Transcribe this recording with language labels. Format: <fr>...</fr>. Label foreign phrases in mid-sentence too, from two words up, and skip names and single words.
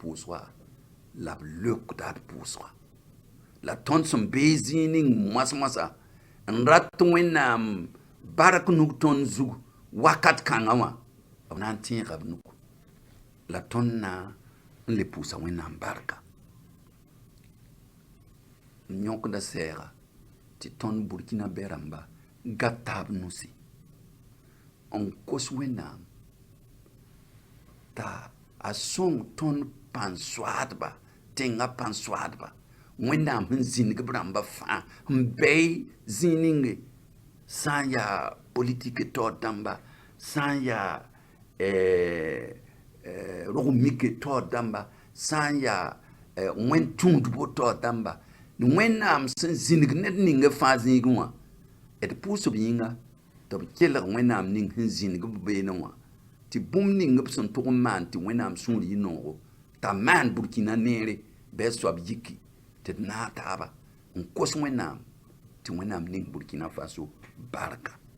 <mos>pʋʋsga la b leokda d pʋʋsga la tõnd sẽn bee zĩig ning moas-moasã n rat wẽnnaam bark nug tõnd zug wakat kãngã wã b na n tẽega b nug la tõnd na n le pʋʋsa wẽnnaam barka n yõkda sɛɛga tɩ tõnd Burkina bɛ rãmba gat taab nusi n kos wẽnnaam t'a a sõng tõnd pan soadba tenga pan soadba wẽnnaam sẽn zĩneg b rãmba fãa n bɛy zĩninge sã n yaa politique taoor dãmba sã n yaa rog-mike taoor dãmba sã n yaa wẽn-tũudbo taoor dãmba wẽnnaam sẽn zĩneg ned ninga fãa zĩigẽ wã d pʋʋs b yĩnga tɩ b kelg wẽnnaam ning sẽn zĩneg b beene wã tɩ bũmb ning b sẽn tʋg n maan tɩ wẽnnaam sũur yɩ noogo t'a maan burkina neere bɩ a soab yiki tɩ d naag taaba n kos wẽnnaam tɩ wẽnnaam ning burkina faso barka</mos>